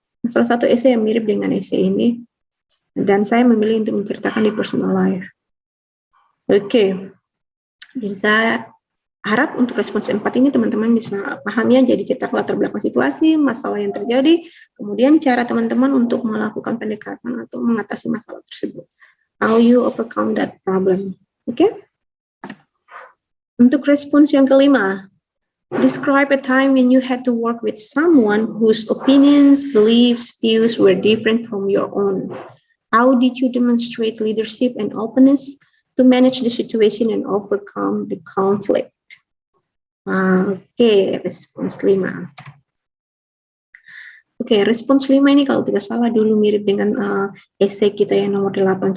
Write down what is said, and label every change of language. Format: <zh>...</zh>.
<id>Salah satu essay yang mirip dengan essay ini, dan saya memilih untuk menceritakan di personal life. Oke, jadi saya harap untuk respons 4 ini teman-teman bisa paham ya, jadi cetak latar belakang situasi, masalah yang terjadi, kemudian cara teman-teman untuk melakukan pendekatan atau mengatasi masalah tersebut.</id> <en>How you overcome that problem.</en> <id>Oke? Untuk respons yang kelima,</id> <en>describe a time when you had to work with someone whose opinions, beliefs, views were different from your own. How did you demonstrate leadership and openness to manage the situation and overcome the conflict?</en> <id>Oke, respons 5. Oke, respons 5 ini kalau tidak salah dulu mirip dengan esai kita yang nomor 8.</id>